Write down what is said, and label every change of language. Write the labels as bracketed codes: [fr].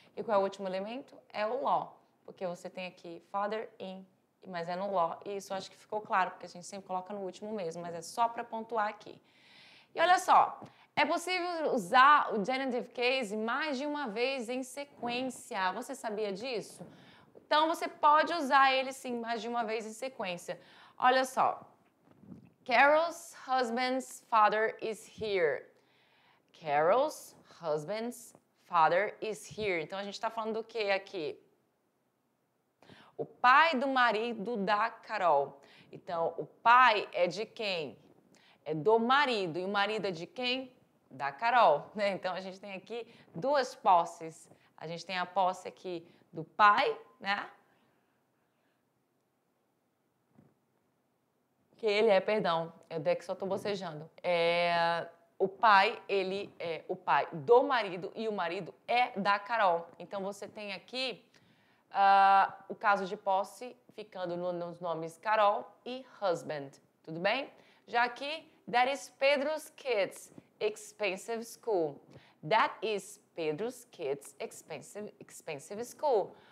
[pt] E qual é o último elemento? É o law, porque você tem aqui father-in, mas é no law, e isso eu acho que ficou claro, porque a gente sempre coloca no último mesmo, mas é só para pontuar aqui. E olha só, é possível usar o genitive case mais de uma vez em sequência. Você sabia disso? Então, você pode usar ele, sim, mais de uma vez em sequência. Olha só. [en] Carol's husband's father is here. Carol's husband's father is here. [pt] Então, a gente está falando do que aqui? O pai do marido da Carol. Então, o pai é de quem? É do marido. E o marido é de quem? Da Carol, né? Então, a gente tem aqui duas posses. A gente tem a posse aqui do pai, né? Que ele é, perdão, eu que só estou bocejando. O pai, ele é o pai do marido e o marido é da Carol. Então, você tem aqui o caso de posse ficando nos nomes Carol e husband. Tudo bem? Já aqui, [en] that is Pedro's kids' expensive school. That is Pedro's kids' expensive school.